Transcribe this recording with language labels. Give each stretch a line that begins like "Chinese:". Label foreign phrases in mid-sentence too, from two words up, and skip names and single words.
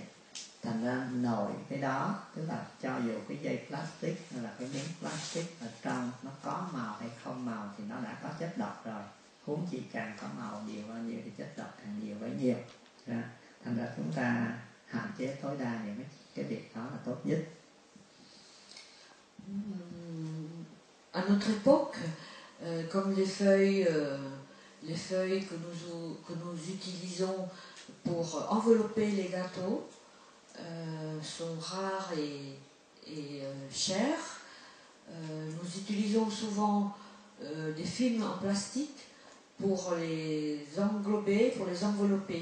Vietnamese: Thành ra nổi cái đó, tức là cho dù cái dây plastic hay là cái miếng plastic ở trong nó có màu hay không màu thì nó đã có chất độc rồi. Huống chỉ càng có màu nhiều bao nhiêu thì chất độc càng nhiều bấy nhiêu. Thành ra chúng ta hạn chế tối đa những cái việc đó là tốt nhất.
French: À notre époque, comme les feuilles que nous utilisons pour envelopper les gâteaux sont rares et chères, nous utilisons souvent des films en plastique pour les englober, pour les envelopper.